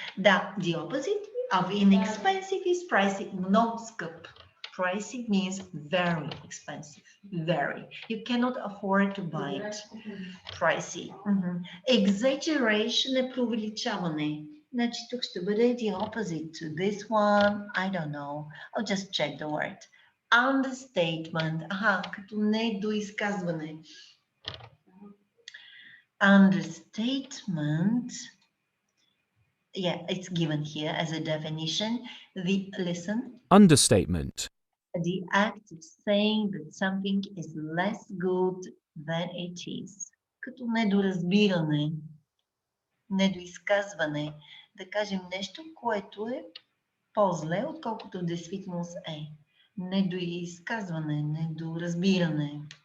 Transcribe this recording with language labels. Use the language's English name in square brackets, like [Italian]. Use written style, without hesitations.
[English] The opposite of inexpensive is pricey, not скъп. Pricey means very expensive, very. You cannot afford to buy it. Pricey. [Bulgarian] Exaggeration е преувеличаване. Значи тук ще бъде [English] the opposite to this one. I don't know. I'll just check the word. Understatement. [Bulgarian] Като недоизказване. [English] Understatement. Yeah, it's given here as a definition. Listen. Understatement. The act of saying that something is less good than it is. [Bulgarian] Като недоразбиране, недоизказване. Да кажем нещо, което е по-зле, отколкото действителност е. Недоизказване, недоразбиране.